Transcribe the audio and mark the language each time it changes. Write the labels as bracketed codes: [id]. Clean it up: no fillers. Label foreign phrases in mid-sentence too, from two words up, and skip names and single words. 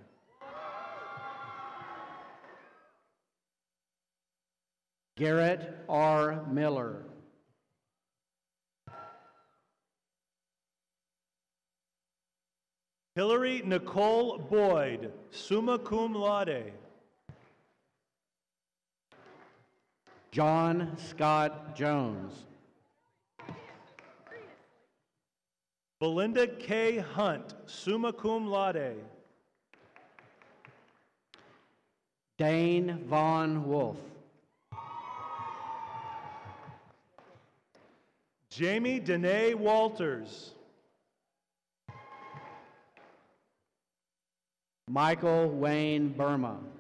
[en] Garrett R. Miller. Hillary Nicole Boyd, [la] summa cum laude. [en] John Scott Jones. Belinda K. Hunt, [la] summa cum laude. [en] Dane Von Wolf. Jamie Danae Walters. Michael Wayne Burma.